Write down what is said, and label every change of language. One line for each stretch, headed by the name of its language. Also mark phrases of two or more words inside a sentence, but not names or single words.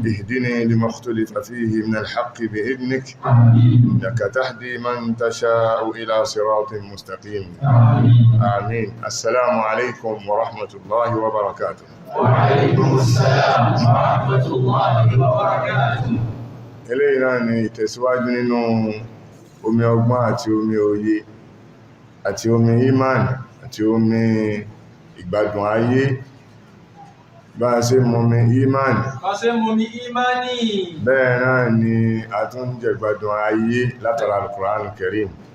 Arabic: اهدني لما اختلف فيه من الحق بإذنك، آمين. إنك تهدي من تشاء إلى صراط مستقيم. آمين. آمين. السلام عليكم ورحمة الله وبركاته. وعليكم السلام ورحمة الله وبركاته.
Yoruba: eléyìí náà ni ìtẹ̀síwájú nínú omi ọgbọ́n àti omi òye àti omi iman àti omi ìgbádùn ayé. Bá a ṣe mọ̀mí iman, bẹ́ẹ̀ náà ni a tún jẹ ìgbádùn ayé látara Al-Qur'an Al-Karim.